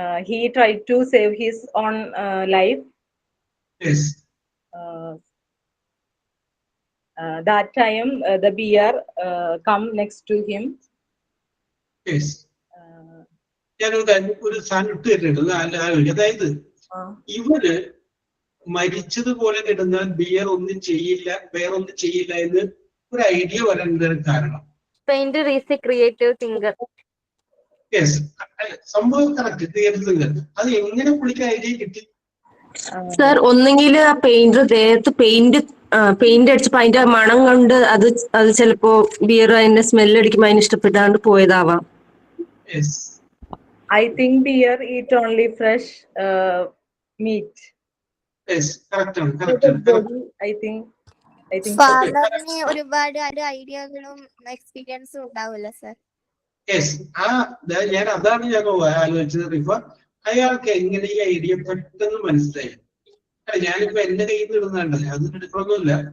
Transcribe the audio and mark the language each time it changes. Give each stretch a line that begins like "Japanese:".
English: He tried to save his own life. Yes. That time the bear come next to him. Yes.
Malayalam: ഞാനൊരു സാധനം ഇട്ട് തരുന്നുണ്ട്, അതായത് ഇവര് മരിച്ചതുപോലെ കിടന്നാൽ ബിയർ ഒന്നും ചെയ്യില്ല, ബെയർ ഒന്നും ചെയ്യില്ല എന്ന് ഒരു ഐഡിയ വരേണ്ടത് കാരണം.
English: Painter is a creative thinker.
Malayalam: Yes, സംഭവം കറക്റ്റ്, ക്രിയേറ്റീവ് തിങ്കർ. അത് എങ്ങനെ പുള്ളിക്ക് ഐഡിയ കിട്ടി? സർ, ഒന്നെങ്കിൽ ആ പെയിന്റർ ദേഹത്ത് പെയിന്റ് അടിച്ചപ്പോ അതിന്റെ മണം കൊണ്ട് അത് ചിലപ്പോ ബിയർ അതിന്റെ സ്മെല്ല് അടിക്കുമ്പോ അതിന് ഇഷ്ടപ്പെട്ടാണ്ട് പോയതാവാം.
English: I think bear eat only fresh meat. Yes, correct. I think
Malayalam: ഫാദറിന് ഒരുപാട് ഐഡിയകളും എക്സ്പീരിയൻസും ഉണ്ടാവില്ല സർ. യെസ്, ഞാൻ അതാണ് ഞാൻ ആലോചിച്ചത് റിഫ. അയാൾക്ക് എങ്ങനെ ഈ ഐഡിയ പെട്ടെന്ന് മനസ്സിലായി? ഞാനിപ്പോ എന്റെ കയ്യിൽ നിന്ന് ഇടുന്നുണ്ടല്ലേ, അത് എടുക്കണമെന്നില്ല.